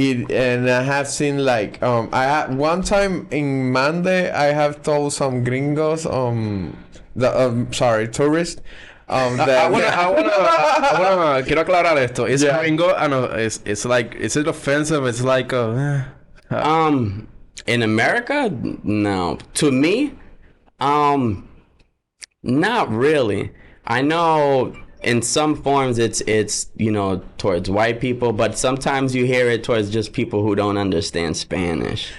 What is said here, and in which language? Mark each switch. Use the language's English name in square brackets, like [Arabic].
[English] And I have seen like I had one time in Mande I have told some gringos tourists that I wanna [Spanish] quiero aclarar esto. [English] Is gringo? No, it's like, is it offensive? It's like in America, no. To me, not really. I know in some forms it's towards white people, but sometimes you hear it towards just people who don't understand Spanish.